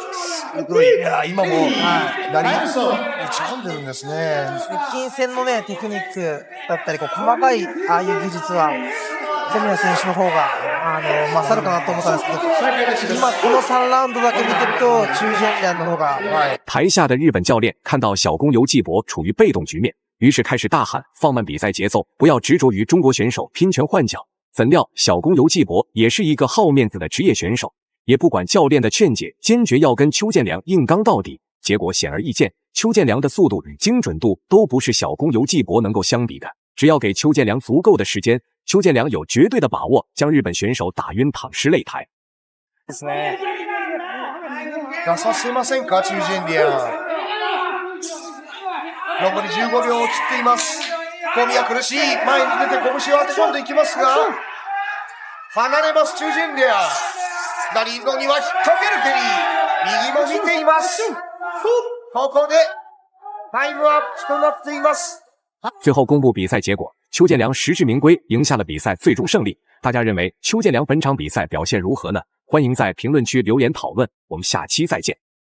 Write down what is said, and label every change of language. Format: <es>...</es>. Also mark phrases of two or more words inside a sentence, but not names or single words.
<ja>いや、今も左打ち込んでるんですね。近戦のね、テクニックだったり、細かいああいう技術は、小宮選手の方が勝るかなと思ったんですけど、今この3ラウンドだけ見てると中堅人の方が。</ja> <zh>台下的日本教练看到小公游纪博处于被动局面，于是开始大喊放慢比赛节奏，不要执着于中国选手拼拳换脚。怎料小公游纪博也是一个好面子的职业选手， 也不管教练的劝解，坚决要跟邱建良硬刚到底。结果显而易见，邱建良的速度与精准度都不是小公游纪博能够相比的。只要给邱建良足够的时间，邱建良有绝对的把握将日本选手打晕躺尸擂台。</zh> <ja>ですね。出させませんか、中心ディアン。残り15秒を切っています。小宮苦しい。前に出て拳を当て込んでいきますが、離れます中心ディアン。左のには引っ掛けるケリー。右も見ています。ここでタイムアップとなっています。</ja> <zh>最后公布比赛结果，邱建良实至名归，赢下了比赛最终胜利。大家认为邱建良本场比赛表现如何呢？欢迎在评论区留言讨论，我们下期再见。</zh>